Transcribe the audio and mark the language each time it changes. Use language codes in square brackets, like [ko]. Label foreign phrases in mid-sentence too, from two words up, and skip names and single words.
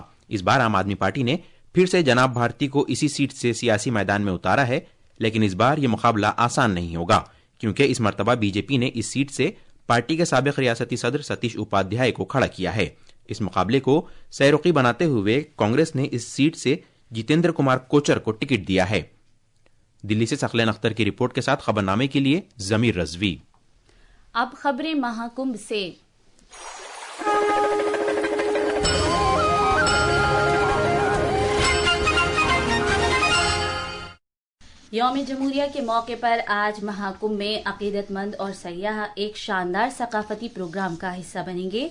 [ur] اس بار عام آدمی پارٹی نے پھر سے جناب بھارتی کو اسی سیٹ سے سیاسی میدان میں اتارا ہے، لیکن اس بار یہ مقابلہ آسان نہیں ہوگا کیونکہ اس مرتبہ BJP نے اس سیٹ سے پارٹی کے سابق ریاستی صدر ستیش اپادھیائے کو کھڑا کیا ہے۔ اس مقابلے کو سہرقی بناتے ہوئے کانگریس نے اس سیٹ سے جتیندر کمار کوچر کو ٹکٹ دیا ہے۔ دلی سے ثقلین اختر کی رپورٹ کے ساتھ خبرنامے کے لیے ضمیر رضوی۔ اب خبریں مہاکمبھ سے۔ یوم جمہوریہ کے موقع پر آج مہاکمبھ میں عقیدت مند اور سیاح ایک شاندار ثقافتی پروگرام کا حصہ بنیں گے۔